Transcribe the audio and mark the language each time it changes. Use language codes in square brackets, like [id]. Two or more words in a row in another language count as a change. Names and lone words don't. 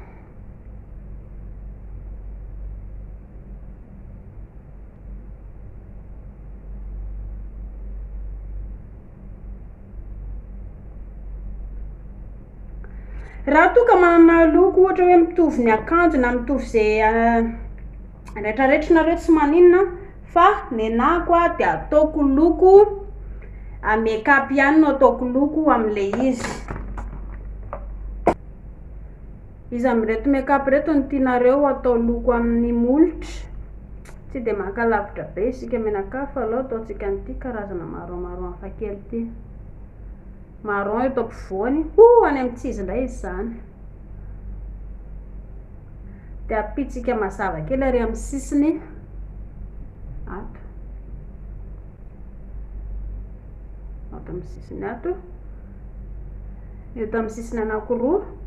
[mg] Raha toa ka manana loko ohatra hoe mitovy ny akanjo na mitovy izay rehetrarehetra tsy maninona fa ny anako de ataoko loko make-up ihany no ataoko loko amin'ilay izy amin'reto make-up reto ny tianareo atao loko amin'ny molotra tsy de mankalavitra be isika menaka fa aloha ataontsika an'ity karazana marron hafa kely ity. Marron eto ampovoany any amin'ny tsizy indray izy zany de apitsika mazava kely ary amin'ny sisiny ato amin'ny sisiny ato eto amin'ny sisiny anankiroa